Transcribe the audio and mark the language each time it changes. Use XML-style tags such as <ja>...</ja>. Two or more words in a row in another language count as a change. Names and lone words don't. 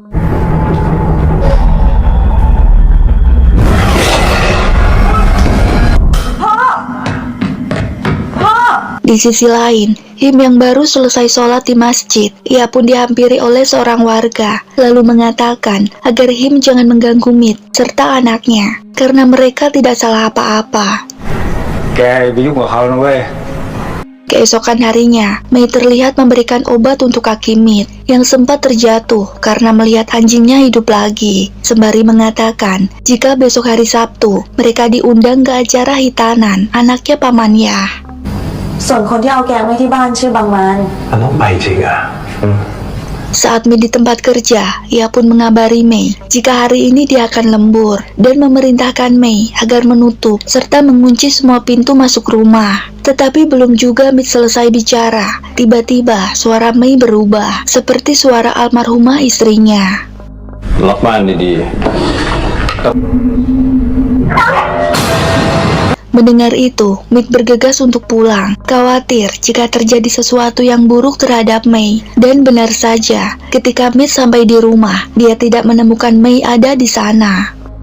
<id>Di sisi lain, Him yang baru selesai sholat di masjid, ia pun dihampiri oleh seorang warga, lalu mengatakan agar Him jangan mengganggu Mit serta anaknya, karena mereka tidak salah apa-apa.</id> <th>แกไปยุ่งกับเขานะเว้ย</th> <id>Keesokan harinya, Mei terlihat memberikan obat untuk kaki Mit yang sempat terjatuh karena melihat anjingnya hidup lagi, sembari mengatakan jika besok hari Sabtu mereka diundang ke acara hitanan anaknya Paman Yah.</id> <th>ส่วนคนที่เอาแกงไว้ที่บ้านชื่อบางมาน มันต้องไปจริงอ่ะ</th> <id>Saat Mei di tempat kerja, ia pun mengabari Mei jika hari ini dia akan lembur dan memerintahkan Mei agar menutup serta mengunci semua pintu masuk rumah. Tetapi belum juga Mei selesai bicara, tiba-tiba suara Mei berubah seperti suara almarhumah istrinya.</id> <th>ล็อกบ้านดี</th> <id>Mendengar itu, Mit bergegas untuk pulang, khawatir jika terjadi sesuatu yang buruk terhadap Mei. Dan benar saja, ketika Mit sampai di rumah, dia tidak menemukan Mei ada di sana.</id>